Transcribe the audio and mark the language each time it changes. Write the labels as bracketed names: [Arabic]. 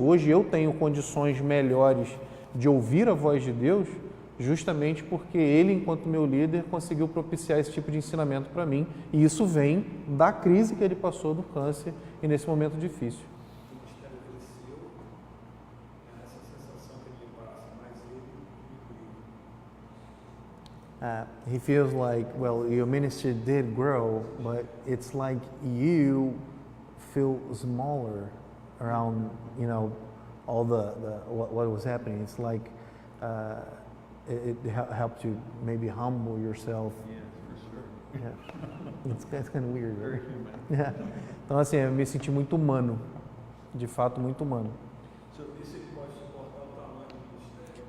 [Portuguese] Hoje eu tenho condições melhores de ouvir a voz de Deus, justamente porque ele, enquanto meu líder, conseguiu propiciar esse tipo de ensinamento para mim, e isso vem da crise que ele passou do câncer e nesse momento difícil. O ministério cresceu, essa sensação que ele passa, mas ele incluiu. [English] He feels like, well, your ministry did grow, but it's like you feel smaller around, all what was happening. It's like it helped you maybe humble yourself. Yeah, for sure. Yeah. It's kind of weird. Very Right? human. Yeah. [Portuguese] Então, assim, eu me senti muito humano, de fato, muito humano. Isso ele pode suportar o tamanho do ministério.